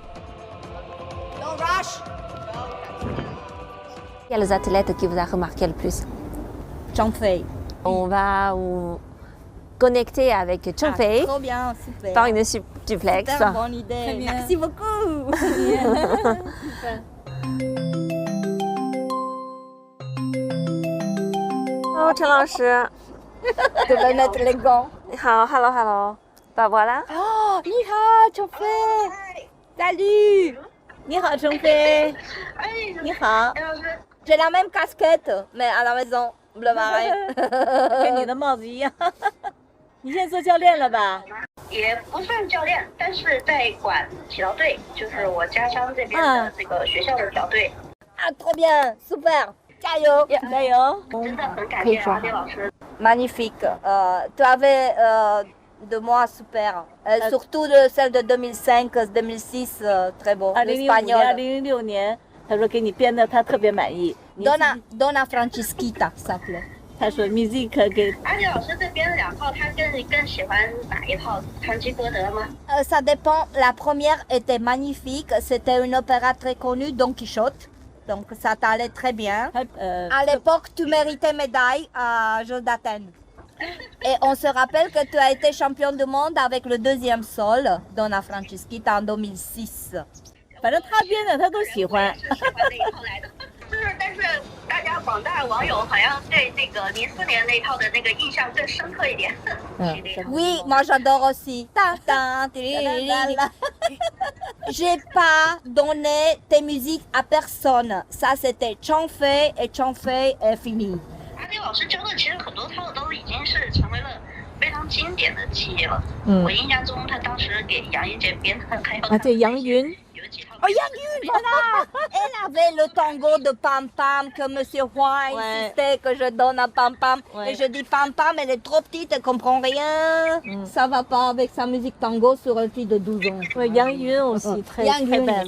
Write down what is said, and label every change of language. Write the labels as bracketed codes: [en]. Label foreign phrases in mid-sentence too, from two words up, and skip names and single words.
[fr] Quels athlètes qui vous a remarqué le plus? Zhang Fei. On va vous connecter avec Zhang Fei Trop bien, super. par une duplex. Super bonne idée. Merci beaucoup. [zh] Oh, 陈老师， [fr] Je vais mettre les gants. [zh] 你好 ，Hello， [fr] bah voilà。 [zh] Oh, 你好, Zhang Fei. Salut. 你好，程飞。你好。 [fr] J'ai la même casquette, mais à la maison, bleu marin. [zh] 跟你的帽子一样。你现在做教练了吧？也不算教练，但是在管体操队，就是我家乡这边的这个学校的体操队。 [fr] Ah, trop bien, super. [zh] 加油，加油！真的很感谢阿迪老师。 [fr] Magnifique. Tu avais de moi super. Surtout celle de 2005-2006, très beau. [zh] 2005 年、2006年，他说给你编的，他特别满意。 [fr] Donna Francisquita s'appelait. [zh] 他说 music 给阿迪老师这边2套，他更喜欢哪一套？唐吉诃德吗？ [fr] Ça dépend. La première était magnifique. C'était une opéra très connue, Don Quichotte. Donc ça t'allait très bien. À l'époque, tu méritais médaille à Jeux d'Athènes. Et on se rappelle que tu as été championne du monde avec le 2e sol, Donna Francisquita, en 2006. [zh] 反正他编的他都喜欢。喜欢那一套来的。但是大家广大网友好像对那个04年那一套的那个印象更深刻一点。 [fr] Oui, moi j'adore aussi. J'ai pas donné tes musiques à personne. Ça c'était Zhang Fei et Zhang Fei est fini. [zh] 阿迪老师教的其实很多套都已经是成为了非常经典的技艺了。我印象中他当时给杨云杰编的还有对杨云。 [fr] Oh, Yang Yun, voilà. Elle avait le tango de Pam Pam que Monsieur Huang insistait que je donne à Pam Pam. Et je dis Pam Pam, elle est trop petite, elle comprend rien. Ça va pas avec sa musique tango sur une fille de 12 ans. Yang Yun aussi, très belle.